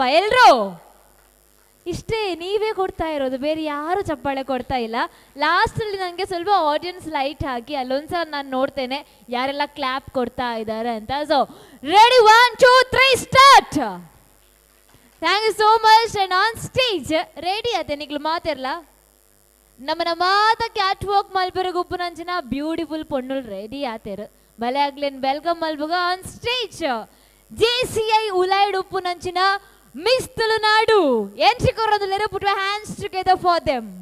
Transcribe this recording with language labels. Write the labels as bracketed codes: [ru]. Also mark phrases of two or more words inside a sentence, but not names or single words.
[kn] ಎಲ್ಲರೂ ಇಷ್ಟೇ, ನೀವೇ ಕೊಡ್ತಾ ಇರೋದು, ಬೇರೆ ಯಾರು ಚಪ್ಪಾಳೆ ಕೊಡ್ತಾ ಇಲ್ಲ. ಲಾಸ್ಟಲ್ಲಿ ನನಗೆ ಸ್ವಲ್ಪ [en] audience light [kn] ಹಾಕಿ ಅಲ್ಲೊಂದ್ಸಲ ನಾನು ನೋಡ್ತೇನೆ ಯಾರೆಲ್ಲ ಕ್ಲಾಪ್ ಕೊಡ್ತಾ ಇದ್ದಾರೆ ಅಂತ. [en] so ready, 1 2 3 start. thank you so much. and on stage [tcy] ರೆಡಿ ಆಯ್ತೆ ನಿಗ್ಲು ಮಾತಿರಲ್ಲ ನಮ್ಮನ ಮಾತ [en] cat walk [tcy] ಮಲ್ಪೆರೆಗೆ ಉಪ್ಪು ನಂಚಿನ ಬ್ಯೂಟಿಫುಲ್ ಪೊಣ್ಣುಲ್ ರೆಡಿ ಆತೇರು ಬಲೆ ಆಗ್ಲೇನ್ ವೆಲ್ಕಮ್ ಮಲ್ಬುಗ [en] on stage [tcy] JCI ಉಲೈಡ್ ಉಪ್ಪು ನಂಚಿನ ಮಿಸ್ ತುಳುನಾಡು ಎಂಟ್ರಿ ಕೊರೋದಿಲ್ಲರೆ. [en] put your hands together for them.